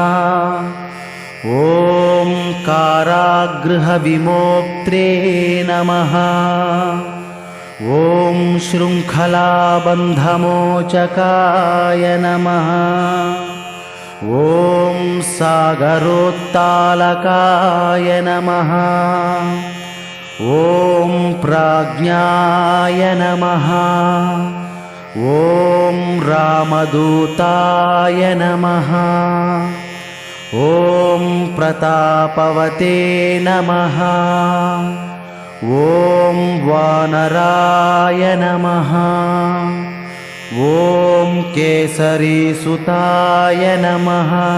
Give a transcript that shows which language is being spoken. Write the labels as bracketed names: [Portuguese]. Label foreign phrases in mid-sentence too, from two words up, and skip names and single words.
[Sanskrit] ఓం కారాగృహవిమోక్త్రే నమః ఓం శృంఖలాబంధమోచకాయ నమః ఓం సాగరోత్తాలకాయ నమః ఓం ప్రాజ్ఞాయ నమః ॐ रामदूताय नमः। ॐ प्रतापवते नमः। ॐ वानराय नमः। ॐ केसरीसुताय नमः।